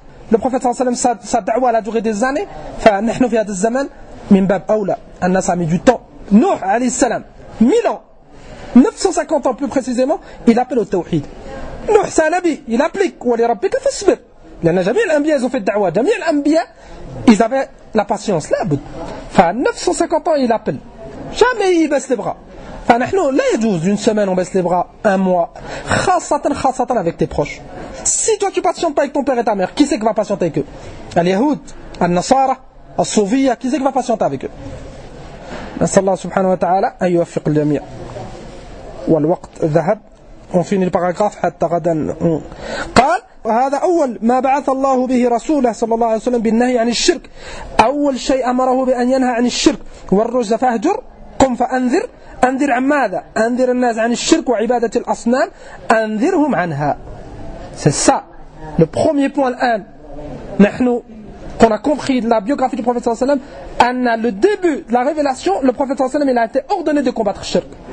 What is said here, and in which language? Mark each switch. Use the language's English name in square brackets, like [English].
[French] Le prophète sallallahu alayhi wa sallam, sa da'wa a duré des années. [Arabic] فنحن في هذا الزمان من باب أولى. الناس [French] a mis du temps. Nuh alayhi salam, 1000 ans, 950 ans plus précisément, il appelle au tawhid. Nuh c'est un nabi, il applique [Arabic] ولربك فاصبر. لأن جميع الأنبياء [French] ils ont fait da'wa. [Arabic] جميع الأنبياء [French] ils avaient la patience. [Arabic] لا بد. [French] 950 ans il appelle. Jamais il baisse les bras. [Arabic] فنحن لا يجوز [French] une semaine on baisse les bras, un mois, [Arabic] خاصة [French] avec tes proches. Si toi tu patientes pas avec ton père et ta mère, qui c'est qui va patienter avec eux? Al-Yahoud, Al-Nasara, Al-Soufiyya, qui c'est qui va patienter avec eux? [Arabic] نسأل الله سبحانه وتعالى أن يوفق الجميع. والوقت ذهب. [French] On finit le paragraphe [Arabic] حتى غدا. قال وهذا أول ما بعث الله به رسوله صلى الله عليه وسلم بالنهي عن الشرك. أول شيء أمره بأن ينهى عن الشرك والرجز فاهجر قم فأنذر. أنذر عن ماذا؟ أنذر الناس عن الشرك وعبادة الأصنام أنذرهم عنها. [French] C'est ça le premier point [Arabic] الآن. نحن [French] qu'on a compris de la biographie du prophète sallallahu alayhi wa sallam, le début de la révélation, le prophète sallallahu alayhi wa sallam, il a été ordonné de combattre le shirk.